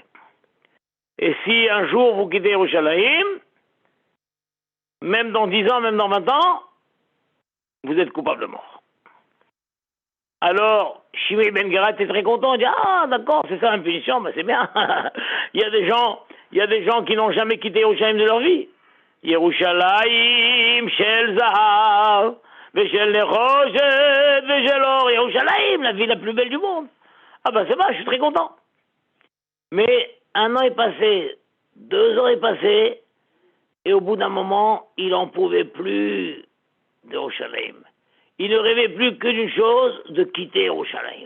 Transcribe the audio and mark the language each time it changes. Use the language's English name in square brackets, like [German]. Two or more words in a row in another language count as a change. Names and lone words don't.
[French] Et si un jour vous quittez Yerushalayim, même dans 10 ans, même dans 20 ans, vous êtes coupable de mort. Alors, Shimei Ben Gera était très content, il dit ah d'accord, c'est ça une punition, ben c'est bien. il y a des gens qui n'ont jamais quitté Yerushalayim de leur vie. [Hebrew] ירושלים של זהב ושל נחושת ושל אור ירושלים, [French] la ville la plus belle du monde. Ah ben c'est bon, je suis très content. Mais 1 an est passé, 2 ans est passé, et au bout d'un moment, il n'en pouvait plus de Yerushalayim. Il ne rêvait plus que d'une chose, de quitter Yerushalayim.